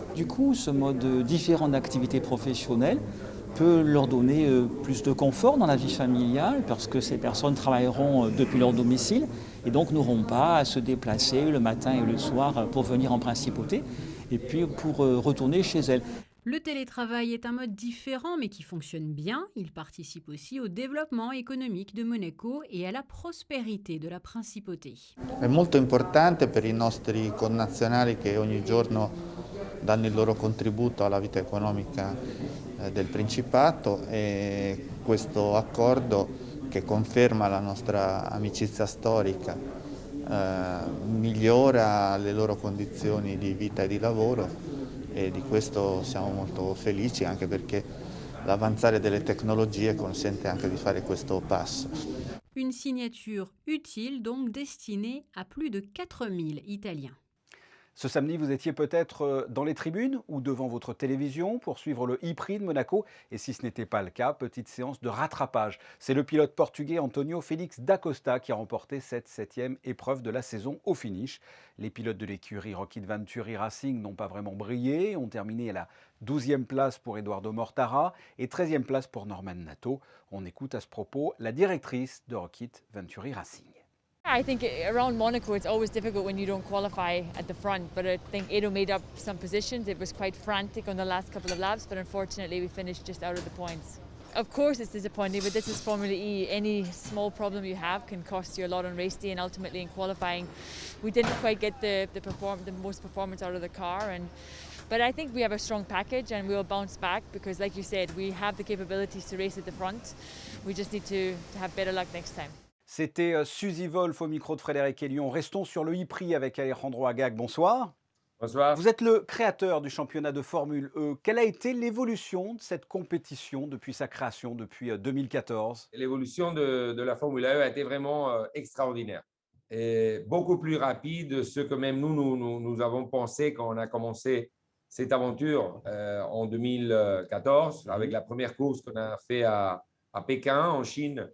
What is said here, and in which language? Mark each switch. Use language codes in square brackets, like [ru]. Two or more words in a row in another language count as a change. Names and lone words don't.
[fr] Du coup, ce mode différent d'activité professionnelle peut leur donner plus de confort dans la vie familiale parce que ces personnes travailleront depuis leur domicile et donc n'auront pas à se déplacer le matin et le soir pour venir en principauté et puis pour retourner chez elles. Le télétravail est un mode différent mais qui fonctionne bien. Il participe aussi au développement économique de Monaco et à la prospérité de la principauté. [it] È molto importante per i nostri connazionali che ogni giorno danno il loro contributo alla vita economica del Principato e questo accordo che conferma la nostra amicizia storica migliora le loro condizioni di vita e di lavoro e di questo siamo molto felici anche perché l'avanzare delle tecnologie consente anche di fare questo passo. [fr] Une signature utile donc destinée à plus de 4000 Italiens. Ce samedi, vous étiez peut-être dans les tribunes ou devant votre télévision pour suivre le e-prix de Monaco. Et si ce n'était pas le cas, petite séance de rattrapage. C'est le pilote portugais Antonio Félix d'Acosta qui a remporté cette septième épreuve de la saison au finish. Les pilotes de l'écurie Rocket Venturi Racing n'ont pas vraiment brillé, ont terminé à la 12e place pour Eduardo Mortara et 13e place pour Norman Nato. On écoute à ce propos la directrice de Rocket Venturi Racing. [en] I think around Monaco it's always difficult when you don't qualify at the front, but I think Edo made up some positions. It was quite frantic on the last couple of laps, but unfortunately we finished just out of the points. Of course it's disappointing, but this is Formula E. Any small problem you have can cost you a lot on race day, and ultimately in qualifying we didn't quite get the most performance out of the car. But I think we have a strong package and we'll bounce back because, like you said, we have the capabilities to race at the front. We just need to have better luck next time. [fr] C'était Suzy Wolf au micro de Frédéric Elion. Restons sur le e-prix avec Alejandro Agag. Bonsoir. Bonsoir. Vous êtes le créateur du championnat de Formule E. Quelle a été l'évolution de cette compétition depuis sa création, depuis 2014? L'évolution de la Formule 1 a été vraiment extraordinaire et beaucoup plus rapide de ce que même nous avons pensé quand on a commencé cette aventure en 2014 avec la première course qu'on a fait à Pékin, en Chine.